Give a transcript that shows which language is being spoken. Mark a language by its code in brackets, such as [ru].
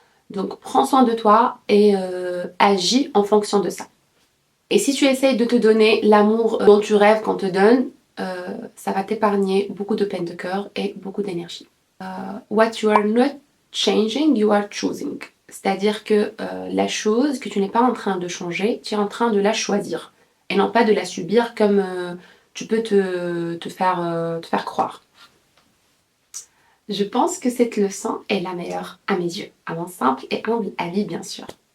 [fr] Donc prends soin de toi et agis en fonction de ça. Et si tu essayes de te donner l'amour dont tu rêves qu'on te donne, ça va t'épargner beaucoup de peine de cœur et beaucoup d'énergie. [en] What you are not changing, you are choosing. [fr] C'est-à-dire que la chose que tu n'es pas en train de changer, tu es en train de la choisir. Et non pas de la subir comme tu peux te faire croire. Je pense que cette leçon est la meilleure à mes yeux, à mon simple et humble avis bien sûr.